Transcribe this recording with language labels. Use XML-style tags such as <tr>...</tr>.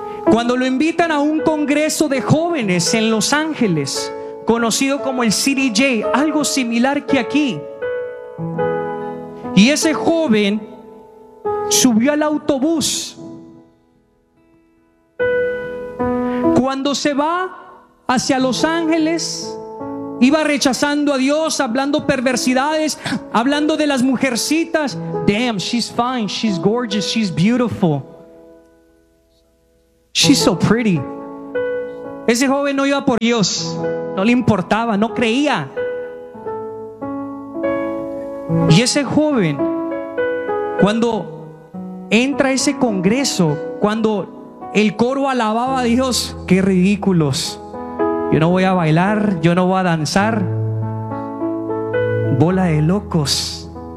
<es>Cuando lo invitan a un congreso de jóvenes en Los Ángeles, conocido como el CDJ, algo similar que aquí, y ese joven subió al autobús, cuando se va hacia Los Ángeles, iba rechazando a Dios, hablando perversidades, hablando de las mujercitas.</es> <en>Damn, she's fine, she's gorgeous, she's beautiful, she's so pretty.</en> <es>Ese joven no iba por Dios, no le importaba, no creía. Y ese joven, cuando entra a ese congreso, cuando el coro alababa a Dios, qué ridículos, yo no voy a bailar, yo no voy a danzar, bola de locos.</es>